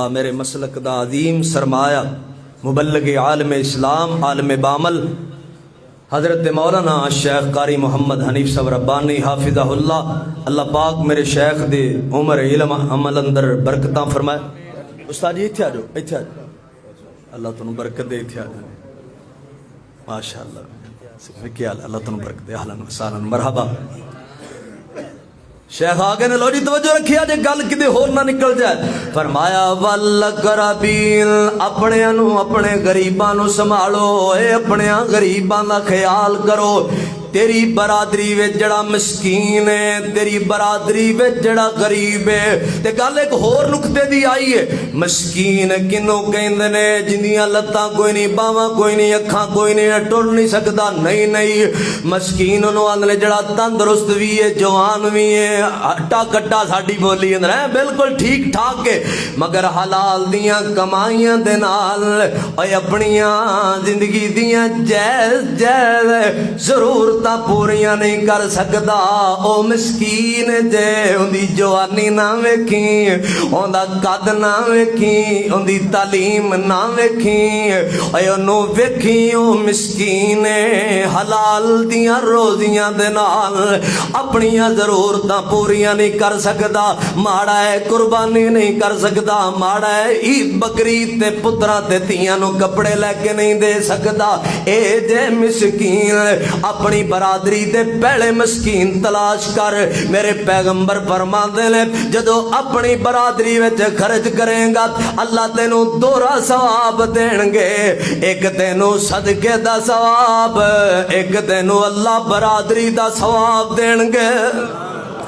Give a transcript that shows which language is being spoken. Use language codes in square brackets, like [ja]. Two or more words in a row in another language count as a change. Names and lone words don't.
[pa] میرے مسلک دا عظیم سرمایہ مبلغ عالم اسلام، عالم بامل، حضرت مولانا شیخ قاری محمد حنیف صاحب ربانی حافظہ اللہ، اللہ پاک میرے شیخ دے عمر علم عمل اندر برکتاں فرمائے۔ استاد جی اتھے آ جاؤ، اتھے آ جاؤ، اللہ تنوں برکت دے، اتھے آ جاؤ۔ ماشاءاللہ کیا اللہ تنوں برکت دے، [ar] اہلاً وسہلاً مرحبا۔ [pa] شیخ آگے نے لو جی توجہ رکھیا جے گل کدے ہور نہ نکل جائے، فرمایا والاقربین، اپنے انو اپنے غریباں نو سنبھالو، اے اپنے غریباں دا خیال کرو۔ تیری برادری وچ جڑا مسکین ہے، تیری برادری وچ جڑا غریب ہے، تے گل ایک ہور نقطے دی آئی ہے، مسکین کنوں کہندے نے جندیاں لتاں کوئی نہیں، باواں کوئی نہیں، اکھاں کوئی نہیں، ٹر نہیں سکدا، نہیں، مسکین انہوں آندے جڑا تندرست بھی ہے، جوان بھی ہے، ہٹا کٹا ساڈی بولی اندر ہے، بالکل ٹھیک ٹھاک ہے، مگر حلال دیاں کمائیاں دے نال اے اپنیاں زندگی دیاں جائز ضرور تا پوریاں نہیں کر سکدا۔ او مسکین جے اندی جوانی نہ ویکھی، اوندا قد نہ ویکھی، اندی تعلیم نہ ویکھی، اے انو ویکھی او مسکین حلال دیاں روزیاں دے نال اپنیاں ضرورتاں پوریاں نہیں کر سکدا، ماڑا ہے قربانی نہیں کر سکدا، ماڑا ہے عید بقرعید تے پتراں تے تیاں نو کپڑے لے کے نہیں دے سکدا۔ اے جے مسکین اپنی برادری دے پہلے مسکین تلاش کر۔ میرے پیغمبر فرماندے نے جدو اپنی برادری وچ خرچ کریں گا اللہ تینوں دوہرا ثواب دین گے، ایک تینوں صدقے دا ثواب، ایک تینوں اللہ برادری دا ثواب دین گے۔